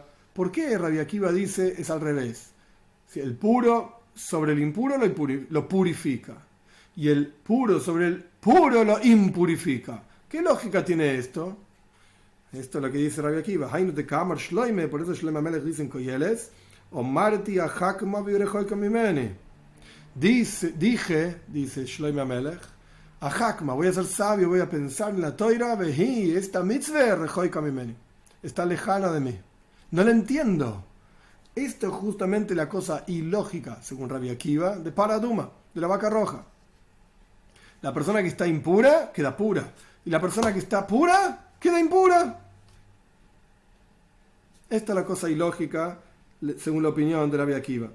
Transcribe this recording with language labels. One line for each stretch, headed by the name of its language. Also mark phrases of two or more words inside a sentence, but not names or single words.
Spanish: ¿Por qué Rabbi Akiva dice es al revés? Si el puro sobre el impuro lo purifica y el puro sobre el puro lo impurifica. ¿Qué lógica tiene esto? Esto es lo que dice Rabbi Akiva. Por eso Shlomo Amelech dice en Koyeles,
Hebrew: אמרתי אחכמה והיא רחוקה ממני.
Spanish: Dije, dice Shlomo Amelech, ahakma, voy a ser sabio, voy a pensar en la Toira, vehi, esta mitzvah
Hebrew: רחוקה ממני.
Spanish: Está lejana de mí. No la entiendo. Esto es justamente la cosa ilógica, según Rabbi Akiva, de Paraduma, de la vaca roja. La persona que está impura, queda pura. Y la persona que está pura, queda impura. Esta es la cosa ilógica, según la opinión de Rabbi Akiva.